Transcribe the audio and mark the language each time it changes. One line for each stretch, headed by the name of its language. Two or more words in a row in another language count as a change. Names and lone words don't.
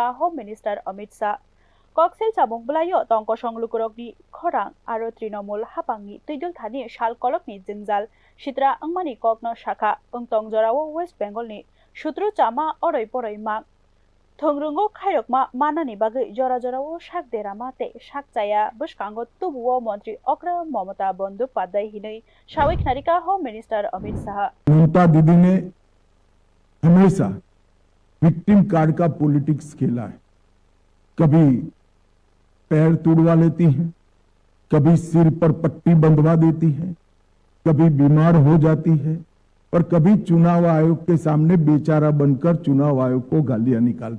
English: home minister
Kok Borok: अमित शाह ककसिल चामुं ब्लाइयो तंक संलुकुरकनि खरां आरो तृणमूल हापांनि तैदुल थानि शाल कलकनि जिंजाल सित्रा अंगमानि ककनो शाखा अंतंग जराव वेस्ट बेंगलनि सुत्रु चामा अरै परै माग थंरुंगो खायरकमा मानानि बागै जरा जराव शाक देरामा ते शाक जाया बसकांगो तुबुओ मंत्री अक्र ममता बंदोपाध्याय हिनै साविक नारिका
English: home minister
Kok Borok: अमित शाह
Hindi: ममता दीदी ने हमेशा
English: victim card
Hindi: का पॉलिटिक्स खेला है। कभी पैर तोड़वा लेती हैं, कभी सिर पर पट्टी बंधवा देती है, कभी बीमार हो जाती है और कभी चुनाव आयोग के सामने बेचारा बनकर चुनाव आयोग को गालियां निकालती।